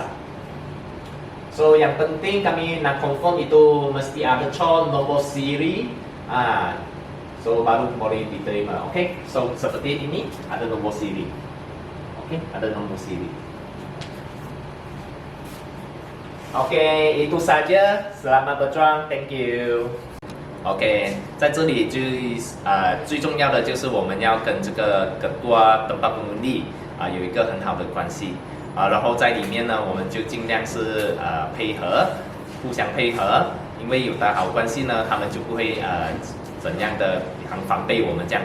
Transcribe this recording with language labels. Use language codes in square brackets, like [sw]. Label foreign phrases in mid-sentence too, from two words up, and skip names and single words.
[ms] So yang penting kami nak confirm itu mesti ada nombor siri, so baru boleh diterima. Oke, so seperti ini ada nombor siri. Oke, ada nombor siri. Oke, itu saja. Selamat berjuang, [en] thank you. [zh] OK， 在这里最重要的就是我们要跟这个 [ms] Ketua Tempat Pengundi [zh] 有一个很好的关系然后在里面呢，我们就尽量是配合，互相配合，因为有打好关系呢，他们就不会怎样的很防备我们这样。